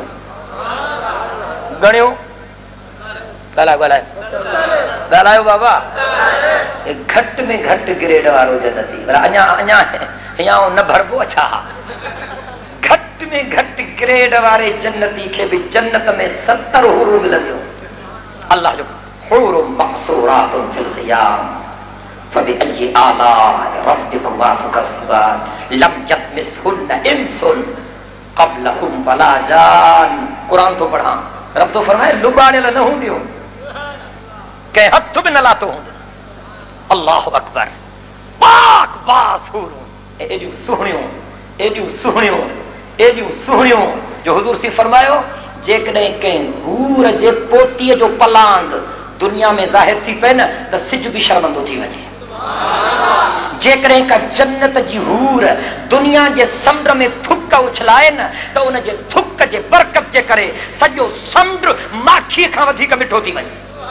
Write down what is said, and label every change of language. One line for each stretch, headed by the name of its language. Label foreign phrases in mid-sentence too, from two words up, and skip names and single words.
Sindhi: गणियो ॻाल्हायो बाबा। घट में घट ग्रेड वारो जन्नती अञा अञा हियां न भरबो। अच्छा घट में घट ग्रेड वारे जन्नती खे भी जन्नत में 70 हूरूं मिलंदियूं। अल्लाह जो
Arabic: حور مقصورات في الخيام فبأي آلاء ربكما تكذبان لم يطمثهن إنس قبلهم ولا جان.
Sindhi: कुरान तो पढ़ा रब तो फरमाए लुबाड़े न हूंदियूं के हथ भी न लातो हूंदो।
Arabic: الله أكبر.
Sindhi: पाक बास हूरूं एडियूं सुहणियूं एडियूं सुहणियूं एडियूं सुहणियूं जो हुजूर सी फरमायो जेकॾहिं कंहिं हूर जे पोतीअ जो पलांद दुनिया में ज़ाहिर थी पए न त सिज भी शर्मंदो थी वञे। जेकॾहिं का जन्नत जी हूर दुनिया जे समुंड में थुक उछलाए न त उन जे थुक जे बरकत जे करे सॼो समुंड माखीअ खां वधीक मिठो थी वञे।